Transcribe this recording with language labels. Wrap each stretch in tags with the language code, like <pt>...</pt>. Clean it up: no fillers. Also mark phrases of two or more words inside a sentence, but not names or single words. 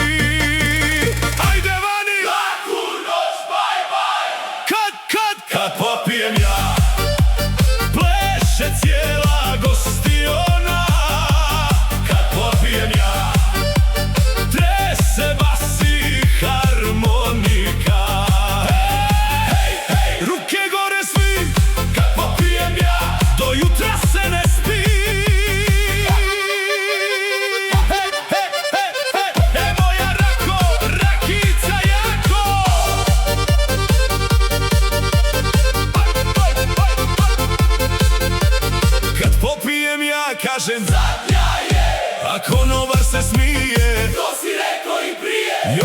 <hr>Ajde vani! Laku noć,</hr> <en>bye bye.</en> <hr>Kad popijem ja, pleše cijela gostiona. Kad popijem ja, trese basi harmonika. Hej, hej, ruke gore svi. Kad popijem ja, do jutra se ne spi. Hej, hej, hej, hej, moja rako, rakica jako. Kad popijem ja, kažem Zadnja je, a konobar se smije. to si rekao i prije.</hr>